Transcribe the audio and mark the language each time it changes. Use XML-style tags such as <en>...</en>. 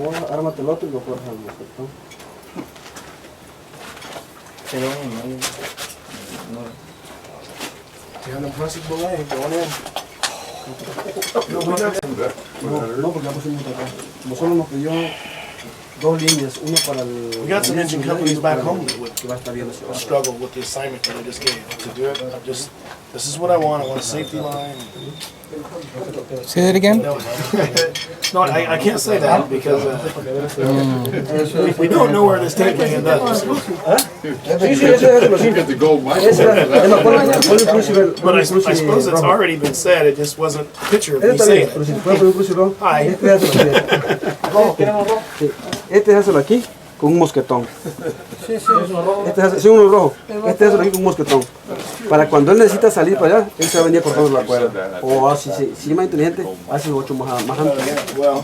<es>Ármate el otro y lo cortas al mosquetón. No, porque ya pusimos acá. Como solo nos pidió dos líneas, uno para el...</es> <en>We got some engine companies back home that would</en> <es>que va a estar bien así.</es> <en>struggle with the assignment that I just gave. To do it, this is what I want. I want a safety line. Say that again? No, I can't say that because we don't know where this tape may end up. But I suppose it's already been said. It just wasn't a picture of me saying it. Hi.</en> <es>Este es aquí con un mosquetón. Sí, uno rojo. Este es aquí con un mosquetón. Para cuando él necesita salir para allá, él se va a venir cortando la cuerda. O así, si es más inteligente, hace 8 más amplio.</es>